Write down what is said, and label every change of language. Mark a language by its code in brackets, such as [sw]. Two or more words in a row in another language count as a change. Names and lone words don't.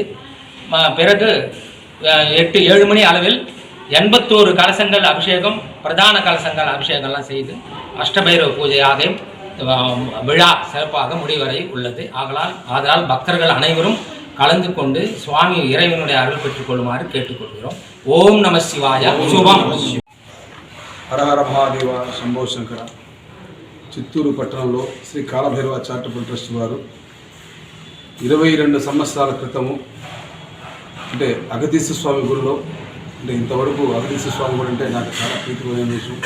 [ta] பிறகு 7 மணி அளவில் 81 கலசங்கள் அபிஷேகம், பிரதான கலசங்கள் அபிஷேகம்லாம் செய்து அஷ்டபைரவ பூஜையாக விழா சிறப்பாக முடிவரை உள்ளது. ஆதலால் பக்தர்கள் அனைவரும் கலந்து கொண்டு சுவாமி இறைவனுடைய அருள் பெற்றுக்கொள்ளுமாறு கேட்டுக்கொள்கிறோம். ஓம் நம சிவாய. [te] శుభం. హరహర మహాదేవ శంభో శంకర. చిత్తూరు పట్టణంలో శ్రీ కాలభైరవ చారిటబుల్ ట్రస్ట్ వారు 22 సంవత్సరాల క్రితము అంటే అగతీశ్వర స్వామి గుడిలో, అంటే ఇంతవరకు అగతీశ్వర స్వామి గుడి అంటే నాకు చాలా ప్రీతికరమైన విషయం.